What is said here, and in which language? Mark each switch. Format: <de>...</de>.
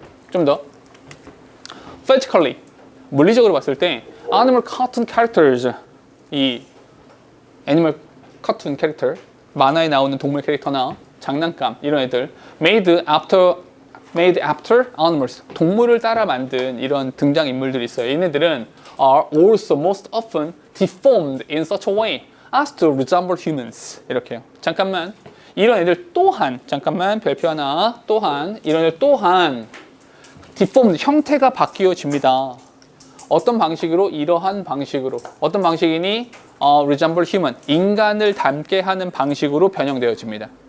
<ko>좀 더 physically, 물리적으로 봤을 때</ko> <en>animal cartoon characters,</en> <ko>이 애니멀 카툰 캐릭터, 만화에 나오는 동물 캐릭터나 장난감 이런 애들</ko> <en>made after animals,</en> <ko>동물을 따라 만든 이런 등장 인물들이 있어요. 얘네들은</ko> <en>are also most often deformed in such a way as to resemble humans.</en> <ko>이렇게요. 잠깐만, 이런 애들 또한, 잠깐만 별표 하나, 또한 이런 애들 또한 deformed, 형태가 바뀌어집니다. 어떤 방식으로? 이러한 방식으로. 어떤 방식이니?</ko> <en>resemble human,</en> <ko>인간을 닮게 하는 방식으로 변형되어집니다.</ko>